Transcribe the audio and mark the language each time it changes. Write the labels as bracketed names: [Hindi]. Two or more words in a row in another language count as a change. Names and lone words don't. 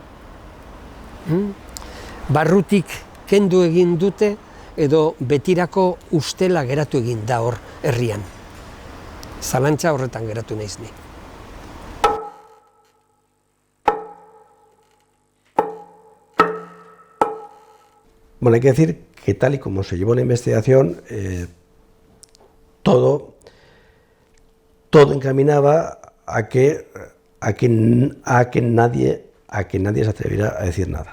[Basque] Barrutik kendu egin dute, edo betirako ustela geratu egin da hor herrian. Zalantza horretan geratu naiz ni. [Spanish] Bueno, hay que decir que tal y como se llevó la investigación, todo encaminaba a que nadie se atreviera a decir nada.